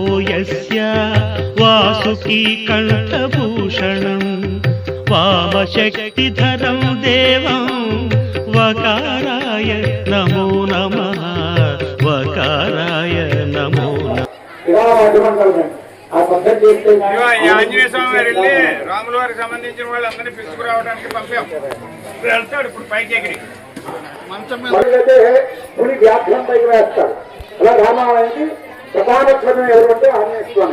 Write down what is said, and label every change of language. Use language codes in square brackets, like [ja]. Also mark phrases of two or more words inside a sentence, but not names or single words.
[sa] यस्य वासुकी कण्ठभूषणं वामशक्तिधरं देवं वकाराय नमो नमः। वकाराय नमो नमः। [te] ఆంజనేయ స్వామి గారు వెళ్ళి రాముల వారికి సంబంధించిన వాళ్ళందరినీ పిలుచుకురావడానికి పంపాం. వెళ్తాడు ఇప్పుడు పైకి ఎగిరి మంచం మీద వ్యాఖ్యం పైకి వేస్తాడు. అలా రామాయణానికి ప్రధానత్వం ఎవరంటే ఆంజనేయ స్వామి.